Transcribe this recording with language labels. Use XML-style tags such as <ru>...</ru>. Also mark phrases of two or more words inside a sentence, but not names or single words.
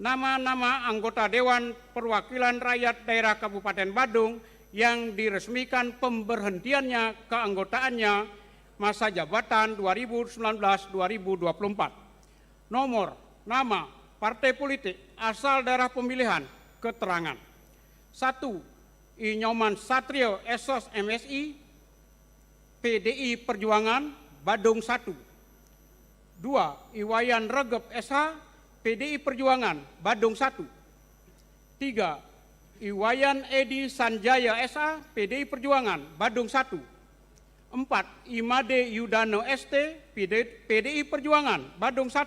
<id>Nama-nama anggota Dewan Perwakilan Rakyat Daerah Kabupaten Badung yang diresmikan pemberhentiannya keanggotaannya masa jabatan 2019-2024. Nomor, nama, partai politik, asal daerah pemilihan, keterangan. 1. Inyoman Satrio Esos MSI, PDI Perjuangan, Badung 1. 2. Iwayan Regep SH, PDI Perjuangan, Badung 1. 3. Iwayan Edi Sanjaya SH, PDI Perjuangan, Badung 1. 4. Imade Yudano ST, PDI Perjuangan, Badung 1.</id>